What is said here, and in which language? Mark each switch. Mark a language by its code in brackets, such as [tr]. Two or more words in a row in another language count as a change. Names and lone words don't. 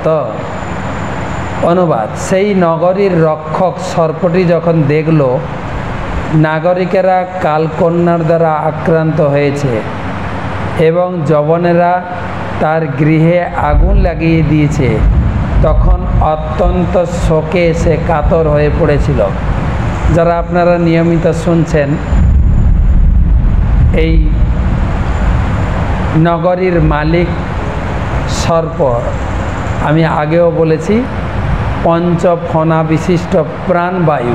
[bn] অনুবাদ সেই নগরীর রক্ষক সর্পটি যখন দেখল নাগরিকেরা কালকন্যার দ্বারা আক্রান্ত হয়েছে এবং যবনেরা তার গৃহে আগুন লাগিয়ে দিয়েছে তখন অত্যন্ত শোকে সে কাতর হয়ে পড়েছিল। যারা আপনারা নিয়মিত শুনছেন এই নগরীর মালিক সর্প, আমি আগেও বলেছি পঞ্চফণা বিশিষ্ট প্রাণবায়ু।